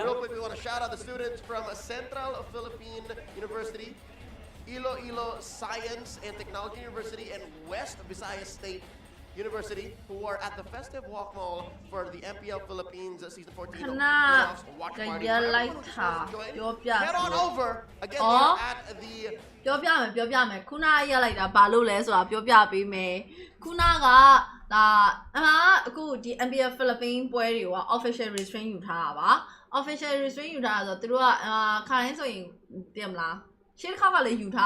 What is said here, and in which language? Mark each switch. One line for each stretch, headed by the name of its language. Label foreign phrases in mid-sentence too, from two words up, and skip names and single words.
English: Real quick, we want to shout out the students from Central Philippine University, Iloilo Science and Technology University, and West Visayas State University, who are at the Festive Walk Mall for the MPL Philippines Season 14 playoffs watch party. Head on over. Again, we're at the
Burmese: ပြောပြမယ်ခုနရက်လိုက်တာဘာလို့လဲဆိုတာပြောပြပေးမယ်ခုနကဒါအခုဒီ MPL Philippines ပွဲတွေက
English: official restraint
Burmese: ယူထားတာပါ
English: official restraint
Burmese: ယူထားတာဆိုတော့သူတို့ကခါတိုင်းဆိုရင်သိမလားရှေ့တစ်ခါကလည်းယူ